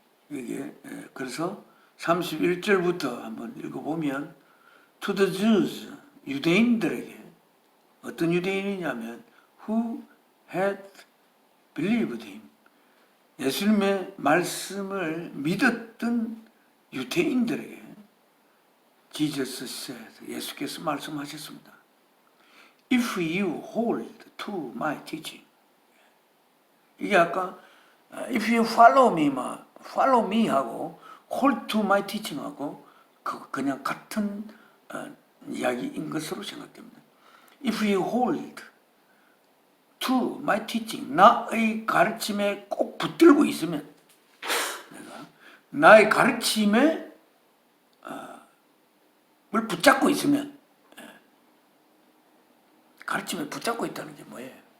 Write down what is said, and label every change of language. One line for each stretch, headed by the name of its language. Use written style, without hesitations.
Korean: 이게 그래서 31절부터 한번 읽어보면
English: To the Jews,
Korean: 유대인들에게, 어떤 유대인이냐면
English: Who had believed him,
Korean: 예수님의 말씀을 믿었던 유대인들에게
English: Jesus said,
Korean: 예수께서 말씀하셨습니다.
English: If you hold to my teaching,
Korean: 이게 아까
English: If you follow me
Korean: 하고
English: hold to my teaching
Korean: 하고 그냥 같은 이야기인 것으로 생각됩니다.
English: If you hold to my teaching,
Korean: 나의 가르침에 꼭 붙들고 있으면, 내가 나의 가르침에 뭘 붙잡고 있으면, 가르침에 붙잡고 있다는 게 뭐예요?